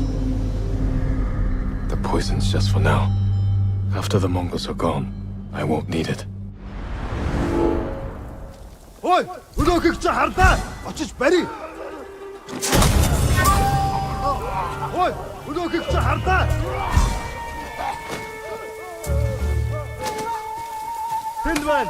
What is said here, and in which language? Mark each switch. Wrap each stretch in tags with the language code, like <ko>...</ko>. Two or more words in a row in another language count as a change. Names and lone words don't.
<en>The poison's just for now. After the Mongols are gone, I won't need it.</en> <mn>Ой, өнөөхийг чи хардаа. Очиж барь. Ой, өнөөхийг чи хардаа. Тэнд байна.</mn>